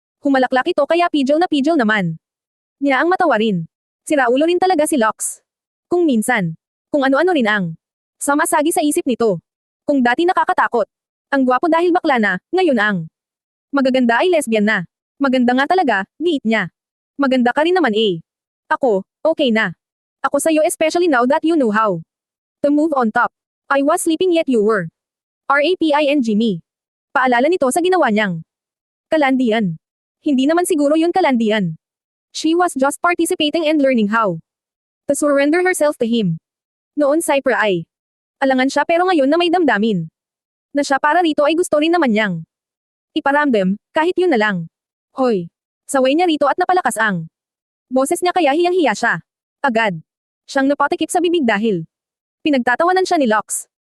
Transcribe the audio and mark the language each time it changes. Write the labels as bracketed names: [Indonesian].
[Filipino] Humalaklak ito kaya pijol na pijol naman niya ang matawa rin. Siraulo rin talaga si Lux. Kung minsan. Kung ano-ano rin ang samasagi sa isip nito. Kung dati nakakatakot. Ang gwapo dahil bakla na, ngayon ang magaganda ay lesbian na. Maganda nga talaga, giit niya. Maganda ka rin naman eh. Ako, okay na. Ako sa'yo [English] especially now that you know how to move on top. I was sleeping yet you were. RAPING me. [Filipino] Paalala nito sa ginawa niyang kalandian. Hindi naman siguro yun kalandian. [English] She was just participating and learning how to surrender herself to him. [Filipino] Noon Cypher ay alangan siya pero ngayon na may damdamin na siya para rito ay gusto rin naman niyang iparamdam, kahit yun na lang. Hoy! Saway niya rito at napalakas ang boses niya kaya hiyang-hiya siya. Agad. Siyang napatikip sa bibig dahil pinagtatawanan siya ni Lux.